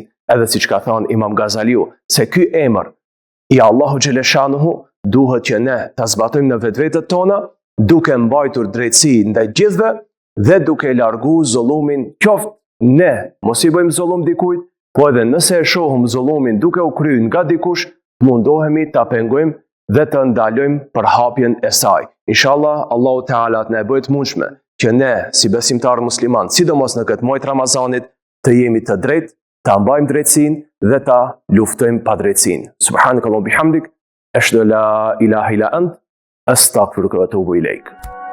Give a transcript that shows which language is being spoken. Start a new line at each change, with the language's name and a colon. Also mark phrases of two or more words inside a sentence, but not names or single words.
Albanian: Edhe siç ka thënë Imam Gazaliu, se ky emër i Allahu xhaleshanuhu duhet që ne ta zbatojmë në vetvetet tona, duke mbajtur drejtësi ndaj gjithëve dhe duke largu zullumin, qoftë ne mos i bëjmë zullum dikujt, po edhe nëse e shohim zullumin duke u kryer nga dikush, mundohemi ta pengojmë dhe të ndalojmë përhapjen e saj. Inshallah, Allahu Teala të na bëjë të mundshme që ne si besimtar musliman, sidomos në këtë muaj të Ramazanit, të jemi të drejtë, ta mbajmë drejtsinë dhe ta luftojmë padrejtsinë.
Arabic: سبحانك اللهم وبحمدك، أشهد أن لا إله إلا أنت، أستغفرك وأتوب إليك.